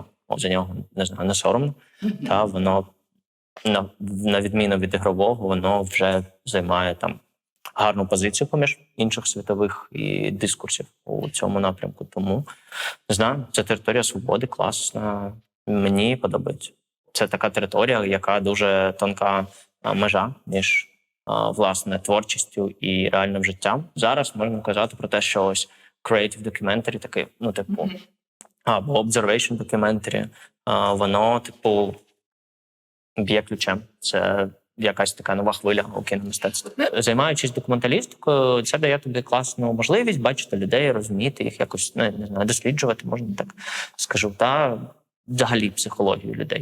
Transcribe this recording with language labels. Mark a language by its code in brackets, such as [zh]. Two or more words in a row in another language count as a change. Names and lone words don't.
[uk] За нього, не знаю, не соромно. Та воно, на відміну від ігрового, воно вже займає там гарну позицію поміж інших світових і дискурсів у цьому напрямку. Тому, не знаю, це територія свободи, класна. Мені подобається. Це така територія, яка дуже тонка межа між власне творчістю і реальним життям. Зараз можна казати про те, що ось [en] creative documentary [uk] такий, ну, типу, або [en] observation documentary, [uk] воно, типу, б'є ключем. Це якась така нова хвиля у кіномистецтві. Займаючись документалістикою, це дає тобі класну можливість бачити людей, розуміти їх, якось, не знаю, досліджувати, можна так скажу, та взагалі психологію людей.